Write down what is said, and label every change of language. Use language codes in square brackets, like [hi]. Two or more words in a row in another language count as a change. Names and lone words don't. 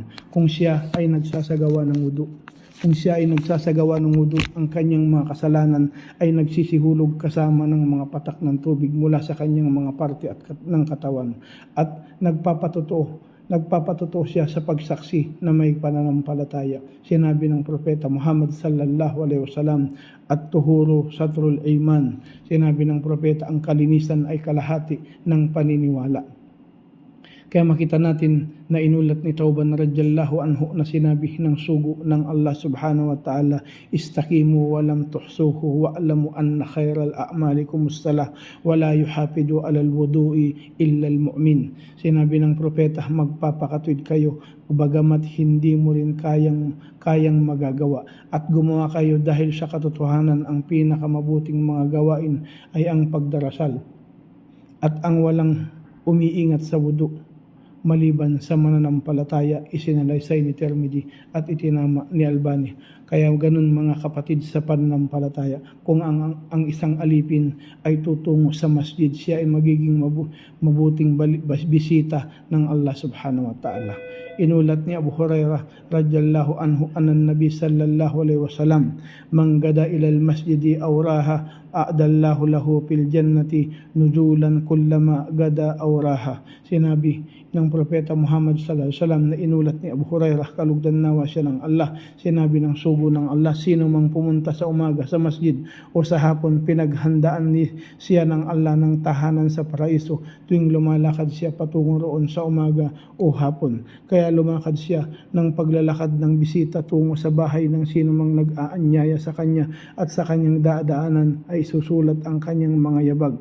[tl] Kung siya ay nagsasagawa ng wudu, ang kanyang mga kasalanan ay nagsisihulog kasama ng mga patak ng tubig mula sa kanyang mga parte at ng katawan at nagpapatotoo siya sa pagsaksi na may pananampalataya. Sinabi ng Propeta Muhammad [ar] صلى الله عليه وسلم الطهور شطر الإيمان. [tl] Sinabi ng Propeta, ang kalinisan ay kalahati ng paniniwala. Kaya makita natin na inulat ni Thawban [ar] رضي الله عنه [tl] na sinabi ng sugo ng Allah [ar] سبحانه وتعالى استقيموا ولن تحصوا واعلموا أن خير أعمالكم الصلاة ولا يحافظ على الوضوء إلا المؤمن. [tl] Sinabi ng propeta, magpapakatwid kayo bagamat hindi mo rin kayang magagawa at gumawa kayo dahil sa katotohanan ang pinakamabuting mga gawain ay ang pagdarasal at ang walang umiingat sa wudu maliban sa mananampalataya, isinalaysay ni Tirmidhi at itinama ni Albani. Kaya ganun mga kapatid sa pananampalataya, kung ang isang alipin ay tutungo sa masjid, siya ay magiging mabuting bisita ng Allah [ar] سبحانه وتعالى. [tl] Inulat ni Abu Hurairah [ar] رضي الله عنه أن النبي صلى الله عليه وسلم من غدا إلى المسجد أو راح أعد الله له في الجنة نزلا كلما غدا أو راح. [tl] Sinabi ng Propeta Muhammad [ar] صلى الله عليه وسلم [tl] na inulat ni Abu Hurairah, kalugdan nawa siya ng Allah, sinabi ng sugo ng Allah, sino mang pumunta sa umaga sa masjid o sa hapon, pinaghandaan siya ng Allah ng tahanan sa paraiso tuwing lumalakad siya patungo roon sa umaga o hapon. Kaya lumakad siya ng paglalakad ng bisita tungo sa bahay ng sino mang nag-aanyaya sa kanya at sa kanyang dadaanan ay susulat ang kanyang mga yabag.